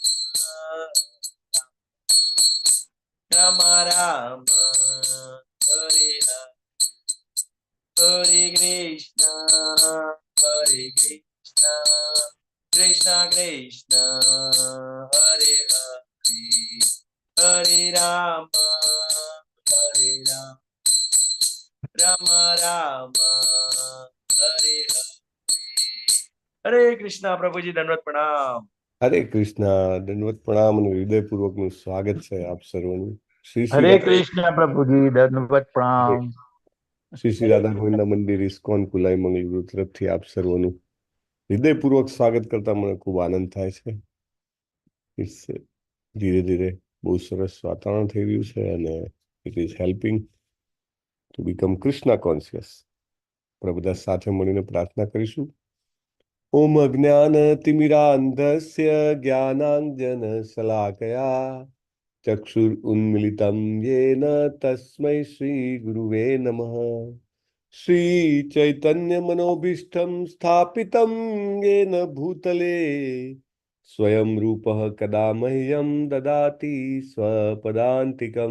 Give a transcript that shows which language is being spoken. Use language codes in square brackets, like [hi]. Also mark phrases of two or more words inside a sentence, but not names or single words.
[sa] Rama Rama, Hare Hare, Hare Krishna, Hare Krishna, Krishna Krishna, Hare Hare, Hare Rama, Hare Rama, Rama Hare Hare, [hi] हरे कृष्णा प्रभु जी दंडवत प्रणाम. हरे कृष्णा दंडवत प्रणाम [gu] અને હૃદયપૂર્વકનું સ્વાગત છે આપ સર્વનું. શ્રી શ્રી [hi] हरे [gu] રાધા [hi] कृष्ण प्रभु जी दंडवत प्रणाम. [gu] શ્રી શ્રી રાધા ગોવિંદ મંદિર ઇસ્કોન કુલાઈ મંગળગુરુ તરફથી આપ સર્વનું હૃદયપૂર્વક સ્વાગત કરતા મને ખૂબ આનંદ થાય છે. ધીરે ધીરે બહુ સરસ વાતાવરણ થઈ રહ્યું છે અને [en] it is helping to become Krishna conscious. [gu] આપણે બધા સાથે મળીને પ્રાર્થના કરીશું. [sa] ओम अज्ञानतिमिरान्धस्य ज्ञानाञ्जनशलाकया चक्षुरुन्मिलितं येन तस्मै श्रीगुरुवे नमः. श्रीचैतन्यमनोभीष्टं स्थापितं येन भूतले स्वयं रूपः कदा मह्यं ददाति स्वपदान्तिकं.